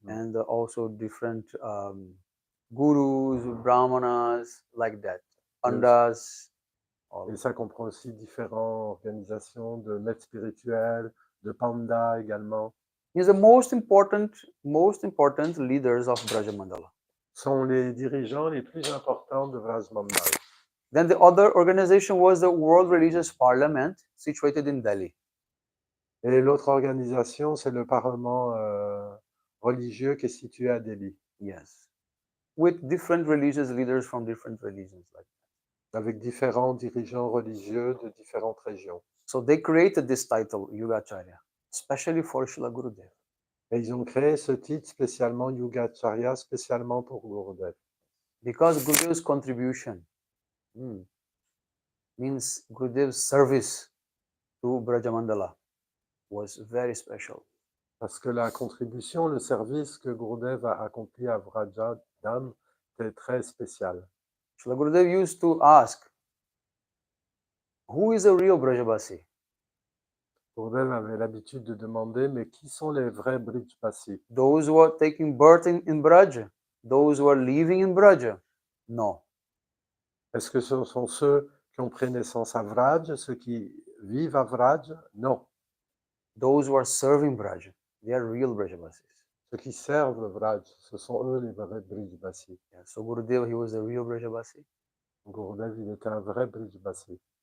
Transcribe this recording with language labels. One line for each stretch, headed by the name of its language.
English: And also different gurus, brahmanas, like that. Pandas.
French: Et ça comprend aussi différentes organisations de maîtres spirituels, de pandas également.
English: He's the most important leaders of Brajamandala.
French: Sont les dirigeants les plus importants de Brajamandal.
English: Then the other organization was the World Religious Parliament, situated in Delhi.
French: Et l'autre organisation, c'est le Parlement religieux qui est situé à Delhi.
English: Yes. With different religious leaders from different religions. Like that.
French: Avec différents dirigeants religieux de différentes régions.
English: So they created this title, Yugacharya, especially for Srila Gurudev.
French: Et ils ont créé ce titre spécialement Yugacharya, spécialement pour Gurudev.
English: Because Gurudev's contribution means Gurudev's service to Brajamandala was very special.
French: Parce que la contribution, le service que Gurudev a accompli à Vrajadam était très spécial.
English: Srila Gurudev used to ask, who is a real Brajabasi?
French: Gurudev avait l'habitude de demander, mais qui sont les vrais Brijbasi?
English: Those who are taking birth in Braja? Those who are living in Braja? No.
French: Est-ce que ce sont ceux qui ont pris naissance à Vraj, ceux qui vivent à Vraj? Non.
English: Those who are serving Braja, they are real Brajabasis.
French: Ceux qui servent Vraj, ce sont eux les vrais Brijbasi.
English: Yeah, so Gurudev, he was a real Brajabasi.
French: Gurudev, il était un vrai Brijbasi.